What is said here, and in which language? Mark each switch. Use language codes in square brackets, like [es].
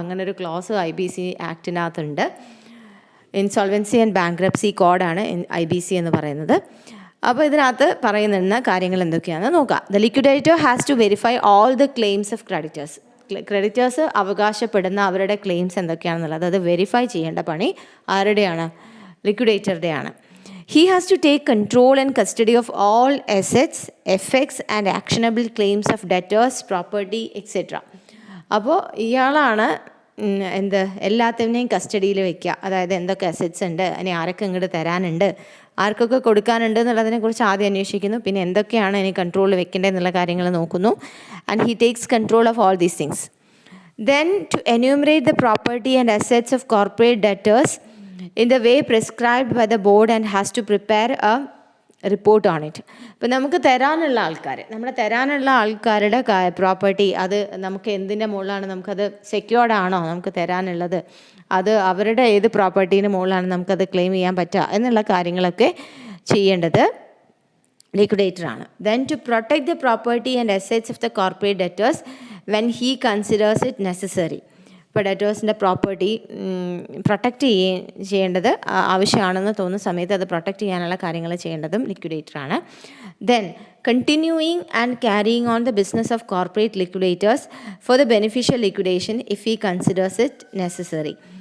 [ml] അങ്ങനൊരു close IBC ആക്ടിനകത്തുണ്ട്. Insolvency and bankruptcy കോഡാണ് IBC എന്ന് പറയുന്നത്. അപ്പോൾ ഇതിനകത്ത് പറയുന്ന കാര്യങ്ങൾ എന്തൊക്കെയാണെന്ന് നോക്കാം. [en] The liquidator has to verify all the claims of creditors. [ml] Creditors അവകാശപ്പെടുന്ന അവരുടെ ക്ലെയിംസ് എന്തൊക്കെയാണെന്നുള്ളത് അത് വെരിഫൈ ചെയ്യേണ്ട പണി ആരുടെയാണ്? ലിക്വിഡേറ്ററുടെയാണ്. [en] He has to take control and custody of all assets, effects and actionable claims of debtors, property, etc. [ml] അപ്പോൾ ഇയാളാണ് എല്ലാത്തിനെയും കസ്റ്റഡിയിൽ വയ്ക്കുക. അതായത് എന്തൊക്കെ അസറ്റ്സ് ഉണ്ട്, ഇനി ആരൊക്കെ ഇങ്ങോട്ട് തരാനുണ്ട്, ആർക്കൊക്കെ കൊടുക്കാനുണ്ട് എന്നുള്ളതിനെക്കുറിച്ച് ആദ്യം അന്വേഷിക്കുന്നു. പിന്നെ എന്തൊക്കെയാണ് ഇനി കൺട്രോളിൽ വെക്കേണ്ടത് എന്നുള്ള കാര്യങ്ങൾ നോക്കുന്നു. [en] And he takes control of all these things. Then to enumerate the property and assets of corporate debtors in the way prescribed by the board and has to prepare a report on it. [ml] ഇപ്പോൾ നമുക്ക് തരാനുള്ള ആൾക്കാർ, നമ്മുടെ തരാനുള്ള ആൾക്കാരുടെ property അത് നമുക്ക് എന്തിൻ്റെ മുകളിലാണ്, നമുക്കത് സെക്യൂർഡ് ആണോ നമുക്ക് തരാനുള്ളത്, അത് അവരുടെ ഏത് പ്രോപ്പർട്ടീൻ്റെ മുകളിലാണ് നമുക്കത് ക്ലെയിം ചെയ്യാൻ പറ്റുക എന്നുള്ള കാര്യങ്ങളൊക്കെ ചെയ്യേണ്ടത് ലിക്വിഡേറ്ററാണ്. [en] Then to protect the property and assets of the corporate debtors when he considers it necessary. [ml] ഇപ്പോൾ ഡെറ്റേഴ്സിൻ്റെ പ്രോപ്പർട്ടി പ്രൊട്ടക്റ്റ് ചെയ്യേണ്ടത് ആവശ്യമാണെന്ന് തോന്നുന്ന സമയത്ത് അത് പ്രൊട്ടക്റ്റ് ചെയ്യാനുള്ള കാര്യങ്ങൾ ചെയ്യേണ്ടതും ലിക്വിഡേറ്ററാണ്. [en] Then continuing and carrying on the business of corporate liquidators for the beneficial liquidation if he considers it necessary.